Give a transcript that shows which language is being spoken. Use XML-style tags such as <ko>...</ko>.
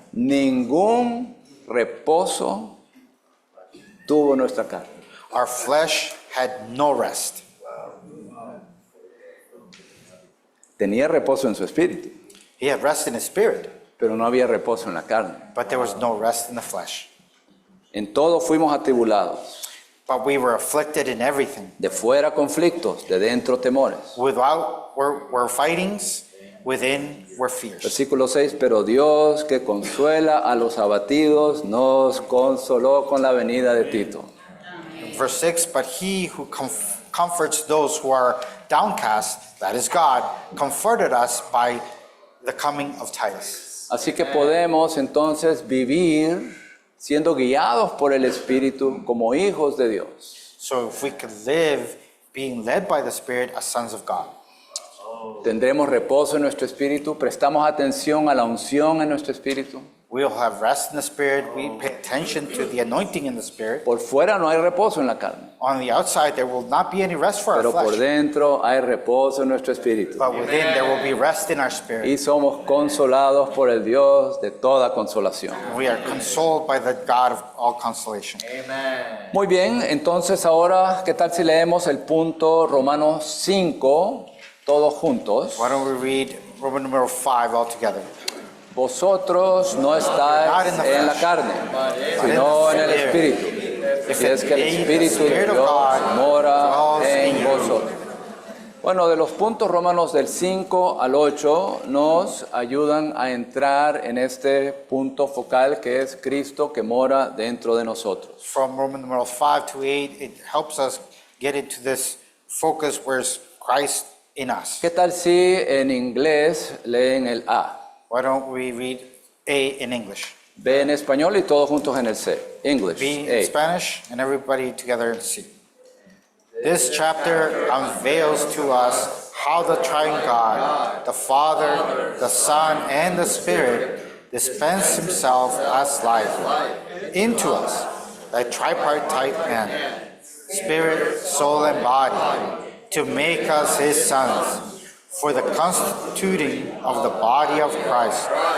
<es>ningún reposo tuvo nuestra carne.</es> <en>our flesh had no rest.</en> <es>Tenía reposo en su espíritu,</es> <en>He had rest in his spirit,</en> <es>pero no había reposo en la carne.</es> <en>but there was no rest in the flesh.</en> <es>En todo fuimos atribulados,</es> <en>But we were afflicted in everything. de fuera conflictos, de dentro temores. Without were fightings, within were fierce.</en> <es>Versículo 6, pero Dios que consuela a los abatidos nos consoló con la venida de Tito.</es> <en>Verse 6, but he who comforts those who are downcast, that is God, comforted us by the coming of Titus.</en> <es>Así que podemos entonces vivir siendo guiados por el Espíritu como hijos de Dios.</es> <en>So if we could live being led by the Spirit as sons of God,</en> <es>Tendremos reposo en nuestro espíritu, prestamos atención a la unción en nuestro espíritu.</es> <en>we'll have rest in the Spirit, we pay attention to the anointing in the Spirit.</en> <es>Por fuera no hay reposo en la carne,</es> <en>On the outside, there will not be any rest for our</en> <es>pero por</es> <en>flesh,</en> <es>dentro hay reposo en nuestro espíritu.</es> <en>but within there will be rest in our spirit.</en> <es>Y somos consolados por el Dios de toda consolación.</es> <en>We are consoled by the God of all consolation.</en> <es>Muy bien, entonces ahora, ¿qué tal si leemos el punto Romanos 5, todos juntos?</es> <en>Why don't we read Roman numeral 5 all together?</en> <es>Vosotros no estáis en la carne, sino en el Espíritu. Y es que el Espíritu de Dios mora en vosotros. Bueno, de los puntos romanos del 5 al 8 nos ayudan a entrar en este punto focal que es Cristo que mora dentro de nosotros.</es> <en>From Roman numeral 5 to 8, it helps us get into this focus where's Christ in us.</en> <es>¿Qué tal si en inglés leen el A?</es> <en>Why don't we read A in English?</en> <es>B en español y todos juntos en el C.</es> <en>English, B in A. Spanish, and everybody together in C. This chapter unveils to us how the triune God, the Father, the Son, and the Spirit dispense himself as life into us, the tripartite man, spirit, soul, and body, to make us his sons, for the constituting of the body of Christ.</en>